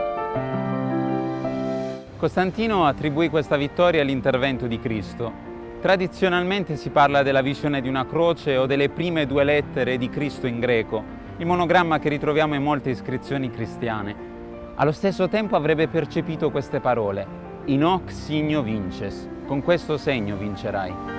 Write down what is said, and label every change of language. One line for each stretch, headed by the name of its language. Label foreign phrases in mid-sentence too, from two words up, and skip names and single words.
Italian: Costantino attribuì questa vittoria all'intervento di Cristo. Tradizionalmente si parla della visione di una croce o delle prime 2 lettere di Cristo in greco, il monogramma che ritroviamo in molte iscrizioni cristiane. Allo stesso tempo avrebbe percepito queste parole:
Latin: in hoc signo vinces,
Italian: con questo segno vincerai.